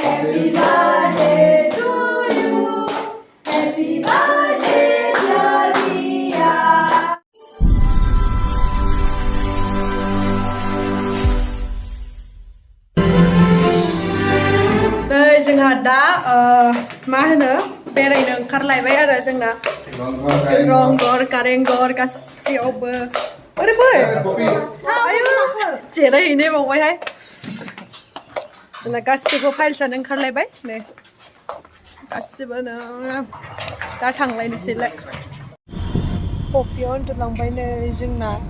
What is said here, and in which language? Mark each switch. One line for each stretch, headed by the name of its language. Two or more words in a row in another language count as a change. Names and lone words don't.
English: Happy birthday to you. Happy birthday, dear Riya.
Bodo: Đây जोंहा दा मा होनो बेरायनो ओंखारलायबाय आरो जोंना रंघर कारेंघर गासैयावबो ओरैबो आयु जिरायहैनो बावबायहाय जोंना गासैबो फाइल्सआनो ओंखारलायबाय नै गासैबो दा थांलायनोसैलाय पपियाव उन्दुलांबाय नै जोंना